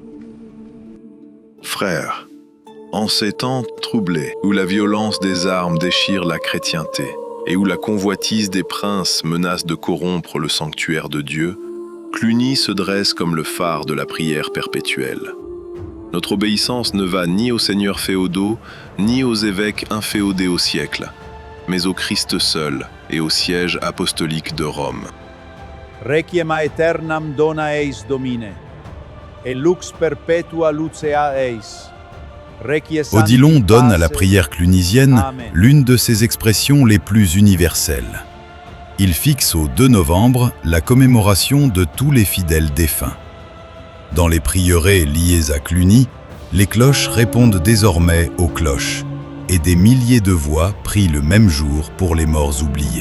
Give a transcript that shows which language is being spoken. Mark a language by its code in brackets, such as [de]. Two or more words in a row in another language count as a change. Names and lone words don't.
[fr] Frères, en ces temps troublés, où la violence des armes déchire la chrétienté et où la convoitise des princes menace de corrompre le sanctuaire de Dieu, Cluny se dresse comme le phare de la prière perpétuelle. Notre obéissance ne va ni aux seigneurs féodaux, ni aux évêques inféodés au siècle, mais au Christ seul et au siège apostolique de Rome. [la] Requiem aeternam dona eis Domine, et lux perpetua lucea eis. [fr] Odilon donne à la prière clunisienne l'une de ses expressions les plus universelles. Il fixe au 2 novembre la commémoration de tous les fidèles défunts. Dans les prieurés liés à Cluny, les cloches répondent désormais aux cloches, et des milliers de voix prient le même jour pour les morts oubliés.